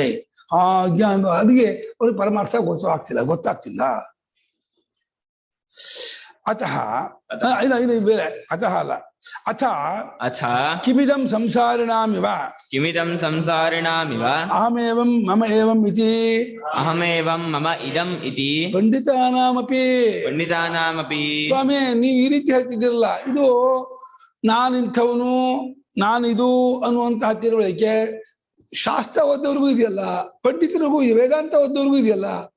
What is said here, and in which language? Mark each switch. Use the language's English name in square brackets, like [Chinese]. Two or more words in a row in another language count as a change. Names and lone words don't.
[Kannada] ಆ ಅಜ್ಞಾನ ಅದಕ್ಕೆ ಅವ್ರಿಗೆ ಪರಮಾರ್ಥ ಗೊತ್ತಾಗ್ತಿಲ್ಲ. ಅತಃ ಇದು ಬೇರೆ, ಅತಃ ಅಲ್ಲ, [Sanskrit] ಅಥ ಕಿಮಿದಂ ಸಂಸಾರಿಣಾಮಿವ ಅಹಮೇವಂ ಮಮ ಏವಂ ಇತಿ ಪಂಡಿತಾನಾಮಪಿ. [Kannada] ಸ್ವಾಮಿ, ನೀವು ಈ ರೀತಿ ಹೇಳ್ತಿದ್ದೀರಲ್ಲ, ಇದು ನಾನಿಂಥವನು, ನಾನಿದು ಅನ್ನುವಂತಹ ತಿಳುವಳಿಕೆ ಶಾಸ್ತ್ರ ಓದೋರ್ಗೂ ಇದೆಯಲ್ಲ, ಪಂಡಿತರಿಗೂ ಇದೆ, ವೇದಾಂತ ಓದೋರ್ಗೂ ಇದೆಯಲ್ಲ.